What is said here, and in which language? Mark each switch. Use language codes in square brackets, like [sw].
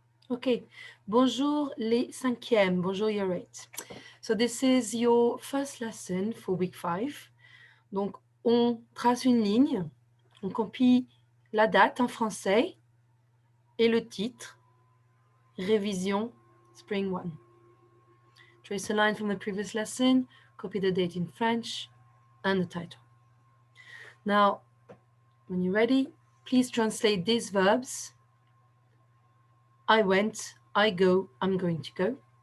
[fr] Okay, bonjour les cinquièmes, bonjour [en] year 8. So this is your first lesson for week 5. [fr] Donc, on trace une ligne, on copie la date en français et le titre, révision [en] Spring 1. Trace a line from the previous lesson, copy the date in French and the title. Now, when you're ready, please translate these verbs. I went, I go, I'm going to go.